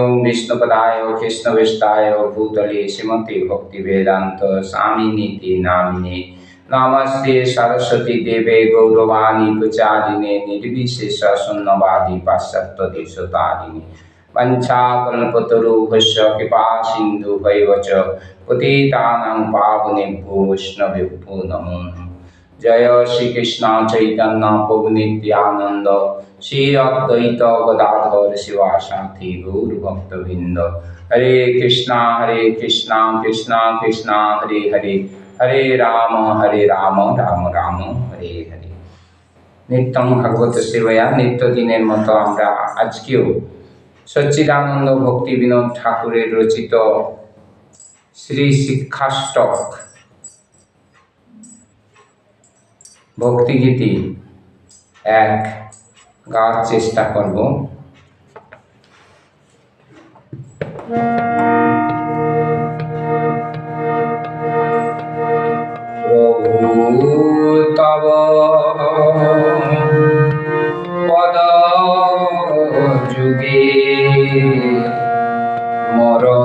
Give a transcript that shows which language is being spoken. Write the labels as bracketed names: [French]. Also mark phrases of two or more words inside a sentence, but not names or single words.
[Sanskrit] विष्णुपदाय कृष्णवेष्टाय भूतले श्रीमते भक्तिवेदान्त स्वामिनीति नामिने नमस्ते सरस्वती देवे गौरवाणी प्रचारिणे निर्विशेष शून्यवादी पाश्चात्य देशतारिणे वंशाकल्पतरुभ्यश्च कृपा सिन्धुभैव च पतितानां पावनेभ्यो वैष्णवेभ्यो नमो नमः। [Bangla] জয় শ্রী কৃষ্ণ চৈতন্য প্রভু নিত্যানন্দ শ্রী অদ্বৈত গদাধর শিবাসাথী গৌর ভক্তবৃন্দ। [Sanskrit] हरे कृष्णा कृष्णा कृष्णा हरे हरे हरे राम राम राम हरे हरे। नित्यं भगवत सेवया [Bangla] নিত্য দিনের মতো আমরা আজকেও সচ্চিদানন্দ ভক্তি বিনোদ ঠাকুরের রচিত শ্রী শিক্ষাষ্টক ভক্তিগীতি এক गाওয়ার চেষ্টা করব। প্রভু তব পদ যুগে মোর